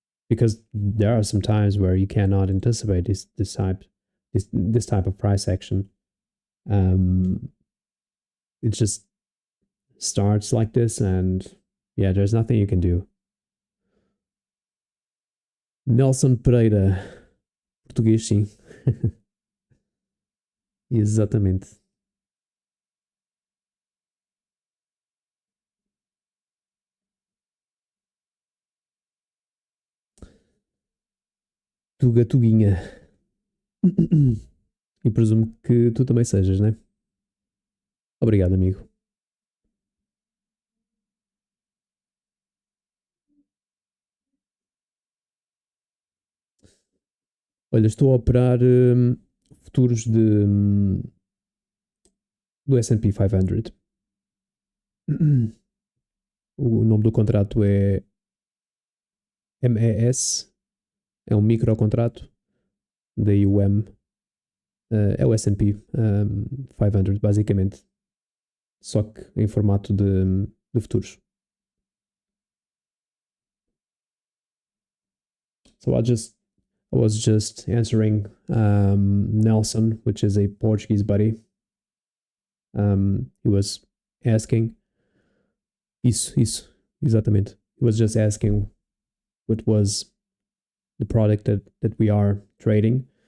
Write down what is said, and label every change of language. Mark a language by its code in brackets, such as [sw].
[en] Because there are some times where you cannot anticipate this type of price action. It just starts like this, and yeah, there's nothing you can do. [pt] Nelson Pereira, português, sim. Exatamente. Tuga Tuguinha. E presumo que tu também sejas, né? Obrigado, amigo. Olha, estou a operar futuros do S&P 500. O nome do contrato é MES, é um microcontrato, daí o M. É o S&P 500, basicamente. Só que em formato de futuros. [en] So I was just answering Nelson, which is a Portuguese buddy. He was asking. [pt] Isso, exatamente. [en] He was just asking what was the product that we are trading.